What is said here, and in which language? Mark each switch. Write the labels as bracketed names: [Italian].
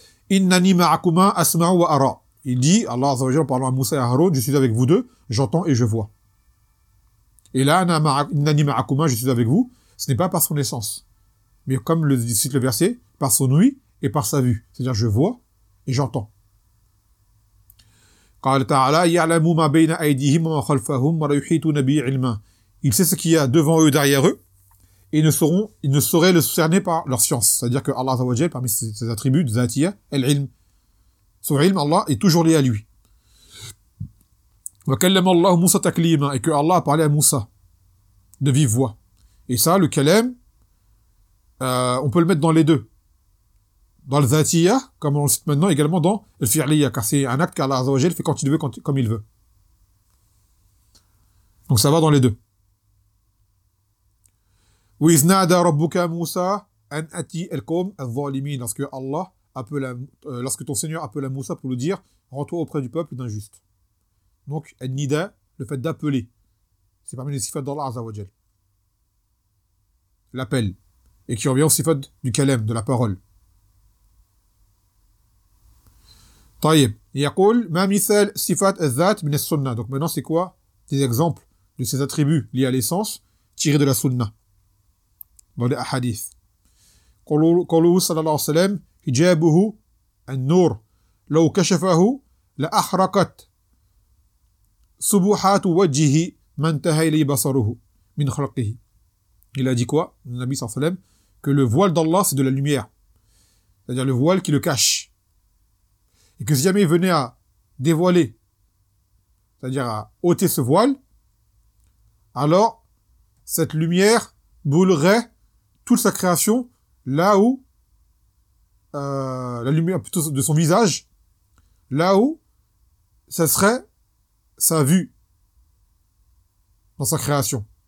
[Arabic] Innani ma'akuma asma'u wa ara. [French] Il dit, Allah Azza wa Jalla, en parlant à Moussa et à Harun, je suis avec vous deux, j'entends et je vois. Et là, innani ma'akuma, je suis avec vous, ce n'est pas par son essence, mais comme le cite le verset, par son ouïe. et par sa vue. C'est-à-dire, je vois et j'entends. [Arabic] قال تعالى يعلم ما بين أيديهم وما خلفهم ولا يحيطون به علما. [French] Il sait ce qu'il y a devant eux, derrière eux, et ils ne sauraient le cerner par leur science. C'est-à-dire que Allah Azawajal, parmi ses attributs, Zatiya, Al-Ilm. Son ilm, Allah, est toujours lié à lui. [Arabic] وكلم الله موسى تكليما. [French] Et que Allah a parlé à Moussa de vive voix. Et ça, le kalem, on peut le mettre dans les deux. Dans le Zatiya, comme on le cite maintenant, également dans le Fi'liya, car c'est un acte qu'Allah Azawajal fait quand il veut, comme il veut. Donc ça va dans les deux. [Arabic] وإذ نادى ربك موسى أن أتي القوم الظالمين. [French] Lorsque Allah appela, lorsque ton Seigneur appela Moussa pour lui dire, rends-toi auprès du peuple d'injuste. Donc, al-nida, le fait d'appeler, c'est parmi les sifat d'Allah Azawajal. L'appel. Et qui revient au sifat du kalem, de la parole. [Arabic] طيب يقول ما مثال صفات الذات من السنة. [French] Donc maintenant c'est quoi des exemples de ces attributs liés à l'essence tirés de la sunna dans les hadiths. [Arabic] قالوا صلى الله عليه وسلم حجابه النور لو كشفه لأحرقت سبحات وجهه ما انتهى إليه بصره من خلقه. [French] Il a dit quoi, le Nabi [Arabic] صلى الله عليه وسلم, [French] que le voile d'Allah c'est de la lumière, c'est-à-dire le voile qui le cache. Et que si jamais il venait à dévoiler, c'est-à-dire à ôter ce voile, alors cette lumière brûlerait toute sa création là où la lumière plutôt de son visage, là où ce serait sa vue dans sa création.